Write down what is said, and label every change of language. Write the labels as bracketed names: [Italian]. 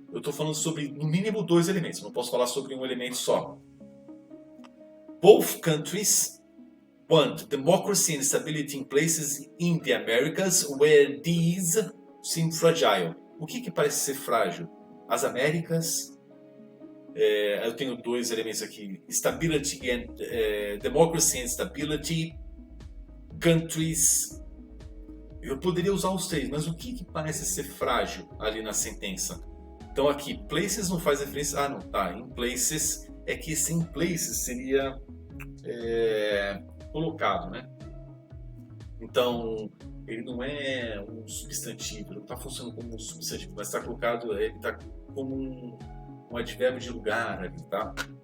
[Portuguese] Eu estou falando sobre, no mínimo, 2 elementos. Não posso falar sobre um elemento só. [English] Both countries want democracy and stability in places in the Americas where these seem fragile. [Portuguese] O que parece ser frágil? As Américas... eu tenho 2 elementos aqui. [English] Stability and... democracy and stability. Countries... [Portuguese] Eu poderia usar os 3, mas o que parece ser frágil ali na sentença? Então aqui, places não faz referência... Ah, não, tá. [English] In places, [Portuguese] é que esse in places seria colocado, né? Então, ele não é um substantivo, ele não está funcionando como um substantivo, mas está colocado, ele está como um advérbio de lugar ali, tá?